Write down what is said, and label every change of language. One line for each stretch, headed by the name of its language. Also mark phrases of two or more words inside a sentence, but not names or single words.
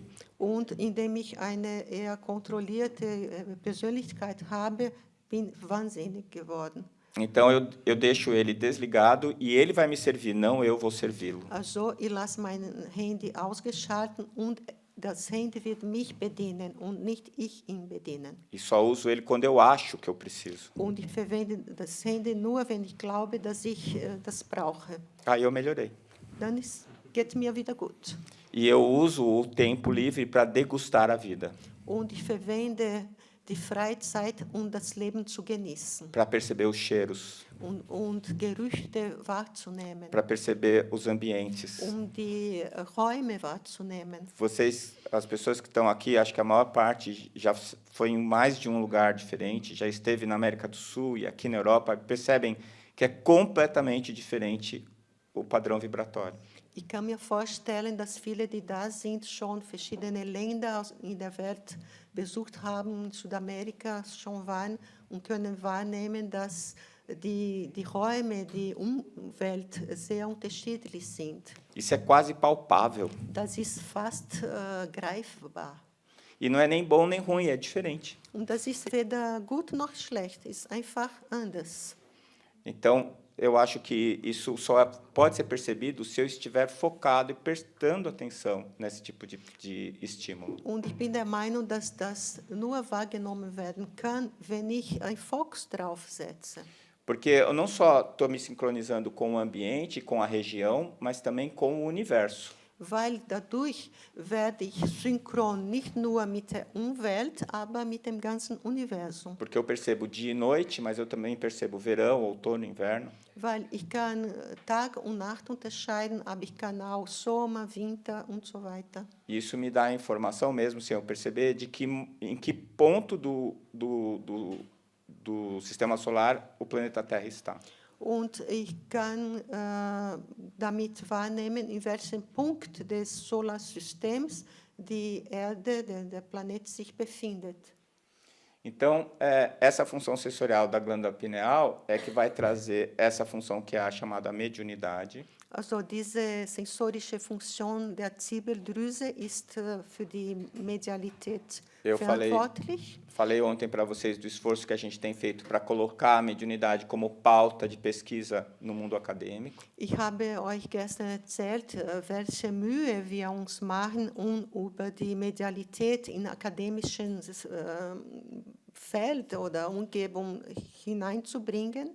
German: Und indem ich eine eher kontrollierte Persönlichkeit habe, bin wahnsinnig geworden.
Portuguese: Então eu deixo ele desligado e ele vai me servir, não eu vou servi-lo.
German: Also ich lasse mein Handy ausgeschaltet und Das Handy wird mich bedienen und nicht ich ihn bedienen.
Portuguese: E só uso ele quando eu acho que eu preciso.
German: Und ich verwende das Handy nur, wenn ich glaube, dass ich das brauche.
Portuguese: Aí eu melhorei.
German: Dann geht es mir wieder gut.
Portuguese: E eu uso o tempo livre para degustar a vida,
German: Und ich verwende die Freizeit, um das Leben zu genießen
Portuguese: para perceber os cheiros,
German: und Gerüche wahrzunehmen,
Portuguese: para perceber os ambientes.
German: die Räume wahrzunehmen.
Portuguese: Vocês, as pessoas que estão aqui, acho que a maior parte já foi em mais de um lugar diferente, já esteve na América do Sul e aqui na Europa, percebem que é completamente diferente o padrão vibratório.
German: Ich kann mir vorstellen, dass viele, die da sind, schon verschiedene Länder in der Welt besucht haben, in Südamerika schon waren und können wahrnehmen, dass die Räume, die Umwelt sehr unterschiedlich sind.
Portuguese: Isso é quase palpável.
German: Das ist fast greifbar.
Portuguese: E não é nem bom nem ruim, é diferente.
German: Und das ist weder gut noch schlecht, ist einfach anders.
Portuguese: Então, eu acho que isso só pode ser percebido se eu estiver focado e prestando atenção nesse tipo de estímulo.
German: Und ich bin der Meinung, dass das nur wahrgenommen werden kann, wenn ich einen Fokus drauf setze.
Portuguese: Porque eu não só estou me sincronizando com o ambiente, com a região, mas também com o universo.
German: Weil dadurch werde ich synchron nicht nur mit der Umwelt, aber mit dem ganzen Universum.
Portuguese: Porque eu percebo dia e noite, mas eu também percebo verão, outono, inverno.
German: Weil ich kann Tag und Nacht unterscheiden, aber ich kann auch Sommer, Winter und so weiter.
Portuguese: E isso me dá a informação mesmo, sem eu perceber, de que em que ponto do sistema solar o planeta Terra está.
German: Und ich kann damit wahrnehmen, in welchem Punkt des Solarsystems die Erde, der Planet sich befindet.
Portuguese: Então, essa função sensorial da glândula pineal é que vai trazer essa função que é a chamada mediunidade.
German: Also diese sensorische Funktion der Zirbeldrüse ist für die Medialität verantwortlich.
Portuguese: Falei ontem para vocês do esforço que a gente tem feito para colocar a mediunidade como pauta de pesquisa no mundo acadêmico.
German: Ich habe euch gestern erzählt, welche Mühe wir uns machen, um über die Medialität in akademischen Feld oder Umgebung hineinzubringen.